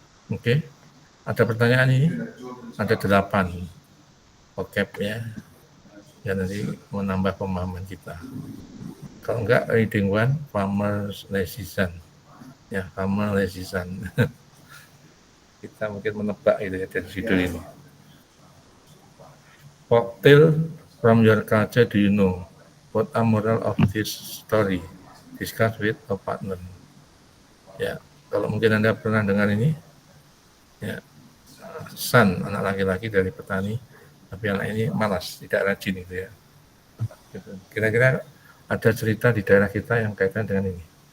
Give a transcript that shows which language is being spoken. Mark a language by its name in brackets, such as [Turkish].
[Indonesian] Oke. Ada pertanyaan ini? Ada 8 vocab ya. Ya nanti menambah pemahaman kita. Kalau enggak [English] reading one, farmer's lesson. Ya, farmer lesson. [Indonesian] Kita mungkin menebak itu ya dari judul ini. [English] Folktale from your culture, do you know? What a moral of this story? Discuss with a partner. [Indonesian] Ya, kalau mungkin Anda pernah dengar ini, ya, son, anak laki-laki dari petani, tapi anak ini malas, tidak rajin itu ya. Kira-kira ada cerita di daerah kita yang kaitan dengan ini.